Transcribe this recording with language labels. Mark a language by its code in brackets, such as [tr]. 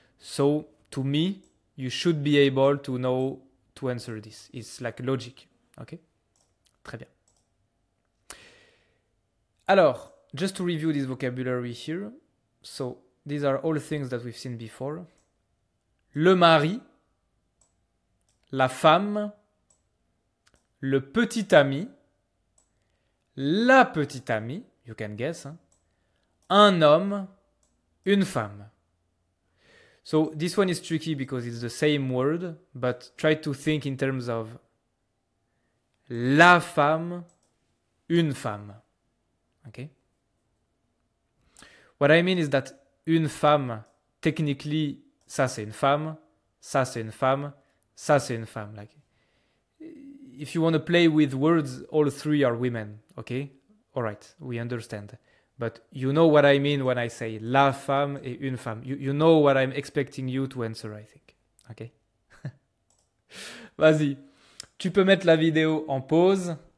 [en] So to me, you should be able to know to answer this. It's like logic. Okay? [fr] Très bien. [en] Alors, just to review this vocabulary here. So, these are all things that we've seen before. [fr] Le mari, la femme, le petit ami, la petite amie, [en] you can guess, [fr] hein, un homme, une femme. [en] So, this one is tricky because it's the same word, but try to think in terms of [fr] la femme, une femme. [en] Okay? What I mean is that [fr] une femme, technically, ça c'est une femme, ça c'est une femme, ça c'est une femme. [en] Like, if you want to play with words, all three are women. Okay? All right, we understand. But you know what I mean when I say [fr] la femme et une femme. [en] You know what I'm expecting you to answer, I think. Okay? [fr] Vas-y. Tu peux mettre la vidéo en pause.